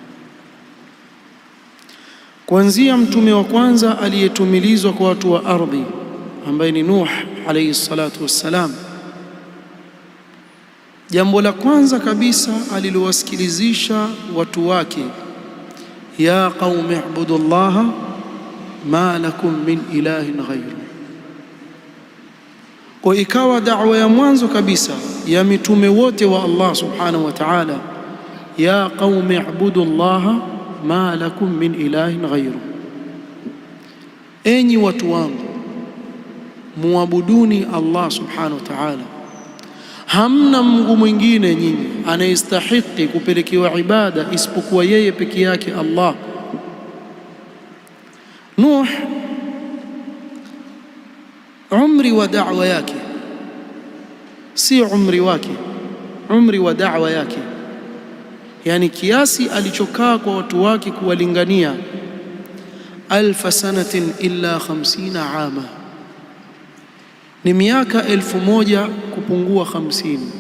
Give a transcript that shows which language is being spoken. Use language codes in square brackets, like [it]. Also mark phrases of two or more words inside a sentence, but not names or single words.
[sw] Kuanzia mtume wa kwanza aliyetumilizwa kwa watu wa ardhi ambaye ni Nuh [ar] عليه الصلاة والسلام, [sw] jambo la kwanza kabisa alilowasikilizisha watu wake, [ar] يا قوم اعبدوا الله ما لكم من إله غيره. [sw] Kwa ikawa da'wa ya mwanzo kabisa ya mitume wote wa Allah subhanahu wa ta'ala, [ar] يا قوم اعبدوا الله ما لكم من إله غيره, [sw] enyi watu wangu muabuduni Allah subhanahu wa ta'ala, hamna Mungu mwingine nyinyi anayestahiki kupelekewa ibada isipokuwa yeye peke yake Allah. Nuh umri wa da'wa yake si umri wake, umri wa da'wa yake, yani kiasi alichokaa kwa watu wake kuwalingania, [ar] 1000 سنة إلا 50 عاما, [sw] ni miaka 1000 kupungua 50.